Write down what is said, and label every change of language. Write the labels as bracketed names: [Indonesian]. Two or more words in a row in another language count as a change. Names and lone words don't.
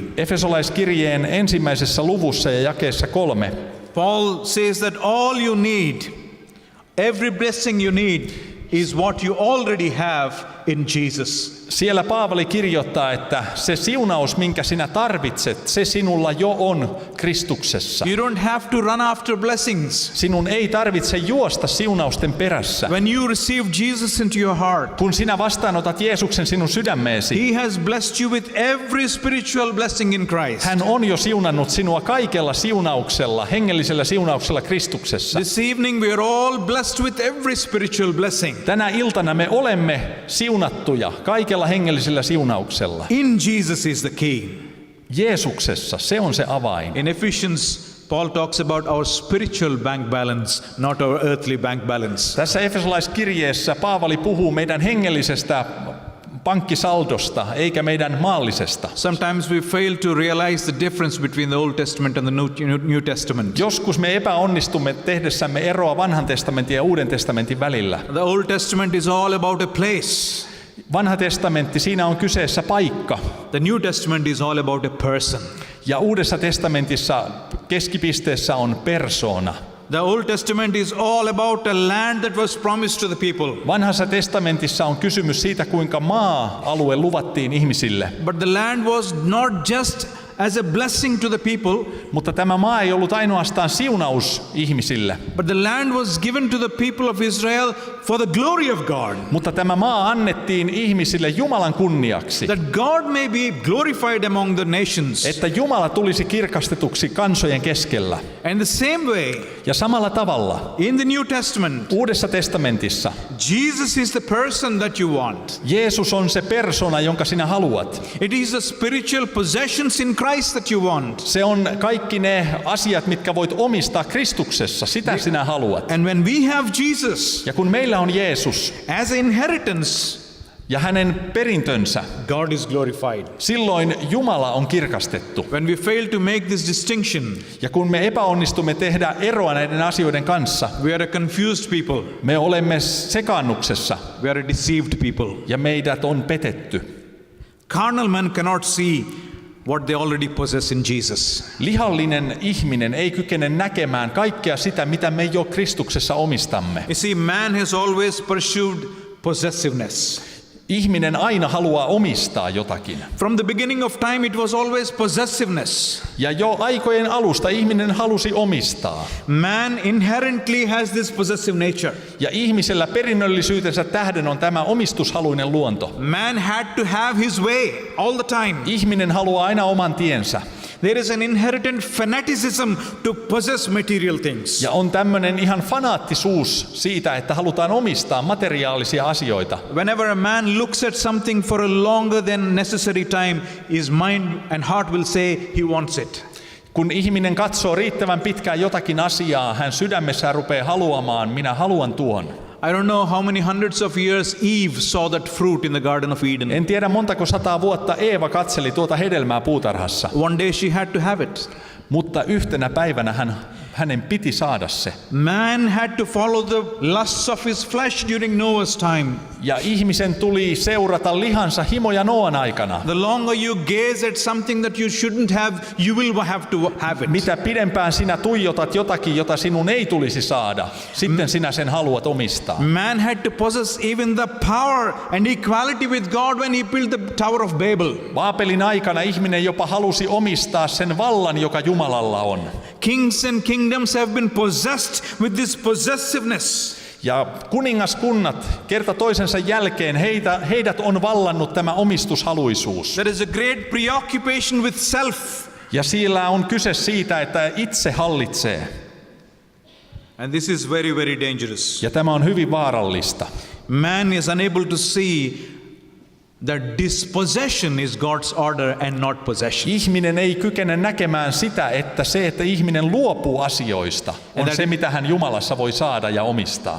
[Finnish] Efesolaiskirjeen ensimmäisessä luvussa ja jakeessa 3, [English] Paul says that all you need, every blessing you need, is what you already have in Jesus. [Finnish] siellä Paavali kirjoittaa, että se siunaus, minkä sinä tarvitset, se sinulla jo on Kristuksessa. [English] You don't have to run after blessings. [Finnish] Sinun ei tarvitse juosta siunausten perässä. [English] When you receive Jesus into your heart, [Finnish] Kun sinä vastaanotat Jeesuksen sinun sydämeesi, [English] He has blessed you with every spiritual blessing in Christ. [Finnish] hän on jo siunannut sinua kaikella siunauksella, hengellisellä siunauksella Kristuksessa. [English] This evening we are all blessed with every spiritual blessing. [Finnish] Tänä iltana me olemme siunattuja kaikella hengellisellä siunauksella. [English] In Jesus is the key. [Finnish] Jeesuksessa, se on se avain. [English] In Ephesians, Paul talks about our spiritual bank balance, not our earthly bank balance. [Finnish] Tässä Efesolaiskirjeessä Paavali puhuu meidän hengellisestä pankkisaldosta, eikä meidän maallisesta. [English] Sometimes we fail to realize the difference between the Old Testament and the New Testament. [Finnish] Joskus me epäonnistumme tehdessämme eroa vanhan testamentin ja uuden testamentin välillä. [English] The Old Testament is all about a place. [Finnish] Vanha testamentti, siinä on kyseessä paikka. [English] The New Testament is all about a person. [Finnish] Ja uudessa testamentissa keskipisteessä on persoona. [English] The Old Testament is all about a land that was promised to the people. [Finnish] Vanhassa testamentissa on kysymys siitä, kuinka maa-alue luvattiin ihmisille. [English] But the land was not just as a blessing to the people, [Finnish] Mutta tämä maa ei ollut ainoastaan siunaus ihmisille. [English] but the land was given to the people of Israel for the glory of God. [Finnish] Mutta tämä maa annettiin ihmisille Jumalan kunniaksi. [English] That God may be glorified among the nations. [Finnish] Että Jumala tulisi kirkastetuksi kansojen keskellä. [English] And the same way, [Finnish] Ja samalla tavalla [English] in the New Testament, [Finnish] Uudessa testamentissa [English] Jesus is the person that you want. [Finnish] Jeesus on se persona, jonka sinä haluat. [English] It is the spiritual possessions in Christ that you want. [Finnish] Se on kaikki ne asiat, mitkä voit omistaa Kristuksessa. Sitä sinä haluat. [English] And when we have Jesus [Finnish] Ja kun meillä on Jeesus [English] as an inheritance, [Finnish] ja hänen perintönsä, [English] God is glorified. [Finnish] silloin Jumala on kirkastettu. [English] When we fail to make this distinction, [Finnish] Ja kun me epäonnistumme tehdä eroa näiden asioiden kanssa, [English] we are a confused people. [Finnish] me olemme sekaannuksessa [English] We are a deceived people. [Finnish] ja meidät on petetty. [English] Carnal men cannot see what they already possess in Jesus. [Finnish] Lihallinen ihminen ei kykene näkemään kaikkea sitä, mitä me jo Kristuksessa omistamme. [English] You see, man has always pursued possessiveness. [Finnish] Ihminen aina haluaa omistaa jotakin. [English] From the beginning of time, it was always possessiveness. [Finnish] Ja jo aikojen alusta ihminen halusi omistaa. [English] Man inherently has this possessive nature. [Finnish] Ja ihmisellä perinnöllisyytensä tähden on tämä omistushaluinen luonto. [English] Man had to have his way all the time. [Finnish] Ihminen haluaa aina oman tiensä. [English] There is an inherent fanaticism to possess material things. [Finnish] Ja on tämmöinen ihan fanaattisuus siitä, että halutaan omistaa materiaalisia asioita. [English] Whenever a man looks at something for a longer than necessary time, his mind and heart will say he wants it. [Finnish] Kun ihminen katsoo riittävän pitkään jotakin asiaa, hän sydämessään rupeaa haluamaan, minä haluan tuon. [English] I don't know how many hundreds of years Eve saw that fruit in the Garden of Eden. [Finnish] En tiedä montako 100 vuotta Eeva katseli tuota hedelmää puutarhassa, [English] One day she had to have it. [Finnish] mutta yhtenä päivänä hänen piti saada se. [English] Man had to follow the lusts of his flesh during Noah's time. [Finnish] Ja ihmisen tuli seurata lihansa himoja Noan aikana. [English] The longer you gaze at something that you shouldn't have, you will have to have it. [Finnish] Mitä pidempään sinä tuijotat jotakin, jota sinun ei tulisi saada, sitten sinä sen haluat omistaa. [English] Man had to possess even the power and equality with God when he built the Tower of Babel. [Finnish] Baabelin aikana ihminen jopa halusi omistaa sen vallan, joka Jumalalla on. [English] Kings and kingdoms have been possessed with this possessiveness. [Finnish] Ja kuningaskunnat kerta toisensa jälkeen heidät on vallannut tämä omistushaluisuus. [English] There is a great preoccupation with self. [Finnish] Ja siellä on kyse siitä, että itse hallitsee. [English] And this is very, very dangerous. [Finnish] Ja tämä on hyvin vaarallista. [English] Man is unable to see that dispossession is God's order and not possession. [Finnish] Ihminen ei kykene näkemään sitä, että se, että ihminen luopuu asioista, on se, mitä hän Jumalassa voi saada ja omistaa.